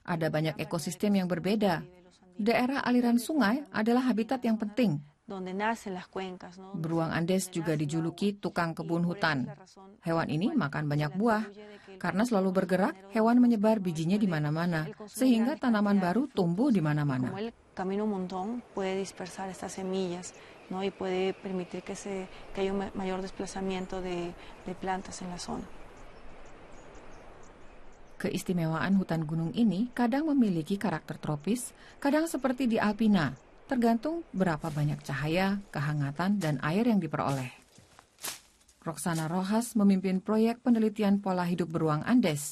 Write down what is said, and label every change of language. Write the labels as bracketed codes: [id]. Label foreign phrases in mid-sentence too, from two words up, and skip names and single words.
[id] Ada banyak ekosistem yang berbeda. Daerah aliran sungai adalah habitat yang penting. Beruang Andes juga dijuluki tukang kebun hutan. Hewan ini makan banyak buah. Karena selalu bergerak, hewan menyebar bijinya di mana-mana, sehingga tanaman baru tumbuh di mana-mana. [es] Camina un montón, puede dispersar estas semillas, ¿no? Y puede permitir que haya un mayor desplazamiento de plantas en la zona. [id] Keistimewaan hutan gunung ini kadang memiliki karakter tropis, kadang seperti di Alpina, tergantung berapa banyak cahaya, kehangatan, dan air yang diperoleh. Roxana Rojas memimpin proyek penelitian pola hidup beruang Andes.